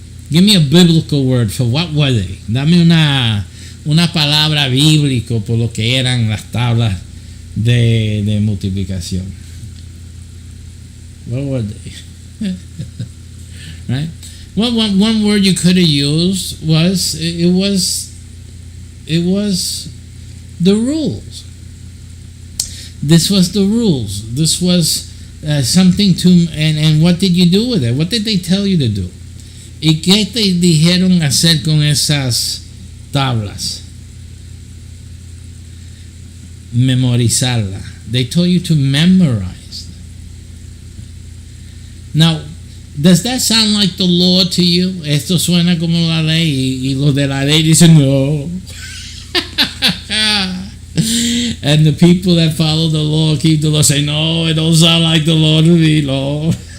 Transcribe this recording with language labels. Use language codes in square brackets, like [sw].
[en] Give me a biblical word for what were they. [es] Dame una palabra bíblica por lo que eran las tablas de multiplicación. [en] What were they? Right? Well, one word you could have used was it was the rules. This was the rules. This was something to, and what did you do with it? What did they tell you to do? [es] ¿Y qué te dijeron hacer con esas tablas? Memorizarla. [en] They told you to memorize them. Now, does that sound like the law to you? [es] Esto suena como la ley y los de la ley dicen no. [en] And the people that follow the law, keep the law, say no, it don't sound like the law to me, Lord.